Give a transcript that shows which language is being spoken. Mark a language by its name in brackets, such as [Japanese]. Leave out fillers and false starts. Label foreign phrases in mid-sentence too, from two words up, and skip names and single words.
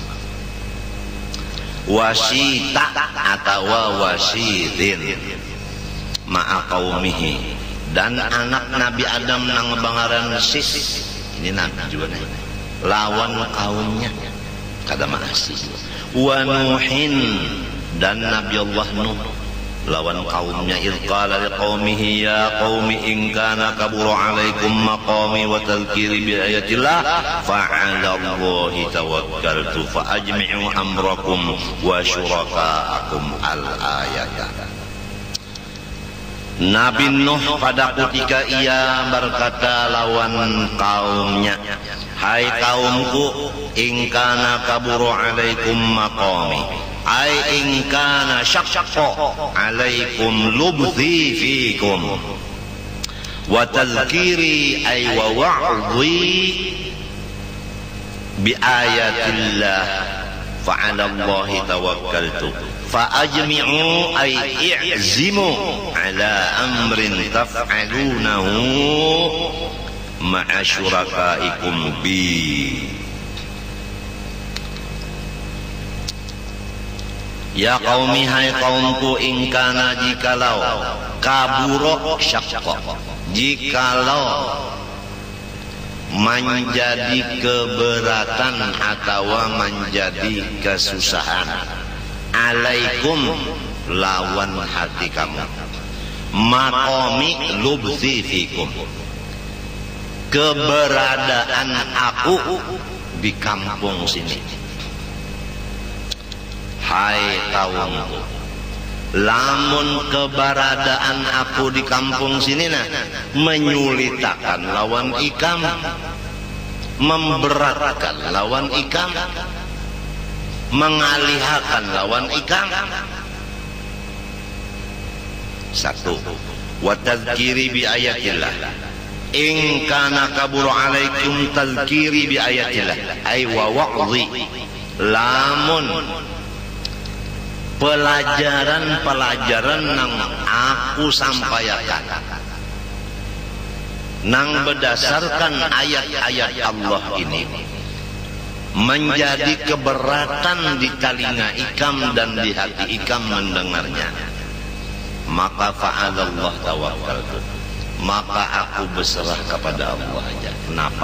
[Banjar] Wasita atau wasidin [Arabic] مع قومه, [Banjar] dan anak Nabi Adam nang bangaran sis. Ini nabi juga nih. Lawan kaumnya kada maasi. [Arabic] ونوح, [Banjar] dan Nabi Allah Nuh lawan kaumnya. [Arabic] إذ قال لقومه يا قوم إن كان كبر عليكم مقامي وتذكيري بآيات الله فعلى الله توكلت فأجمعوا أمركم وشركاءكم الآية. [Banjar] Nabi Nuh pada ketika ia berkata lawan kaumnya, hai kaumku, [Arabic] إن كان كبر عليكم مقامي أي إن كان شق عليكم لبثي فيكم وتذكيري أي ووعظي بآيات الله فعلى الله توكلت فأجمعوا أي اعزموا على أمر تفعلونه مع شركائكم ب. يا قومي, [Banjar] hai kaumku, [Arabic] إن كان jikalau كبر شق, jikalau [Banjar] menjadi keberatan atau menjadi kesusahan alaikum lawan hati kamu, [Arabic] مقامي لبثي فيكم, [Banjar] keberadaan aku di kampung sini. Hai kaumku, lamun keberadaan aku di kampung sini nah menyulitakan lawan ikam, memberatkan lawan ikam, mengalihakan lawan ikam. Satu, [Arabic] وتذكيري بآيات الله إن كان كبر عليكم تذكيري بآيات الله أي ووعظي, lamun [Banjar] pelajaran-pelajaran nang aku sampaikan nang berdasarkan ayat-ayat Allah ini menjadi keberatan di telinga ikam dan di hati ikam mendengarnya, maka [Arabic] فعلى الله توكلت, [Banjar] maka aku berserah kepada Allah aja. Kenapa?